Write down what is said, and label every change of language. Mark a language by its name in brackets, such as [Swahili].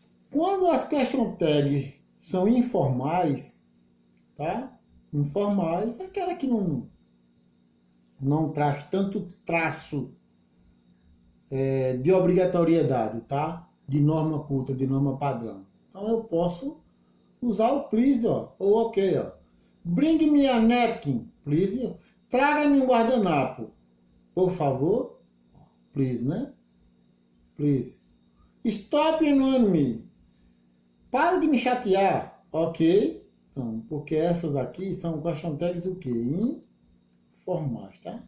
[Portuguese] Quando as question tags são informais, tá? Informais é aquela que não traz tanto traço de obrigatoriedade, tá? De norma culta, de norma padrão. Então eu posso usar o please, ó, ou ok, ó. [English] Bring me a napkin, please. [Portuguese] Traga-me um guardanapo, por favor. [English] Please, né? Please. Stop annoying me. [Portuguese] Para de me chatear, ok? Então, porque essas aqui são question tags o quê? Informais, tá?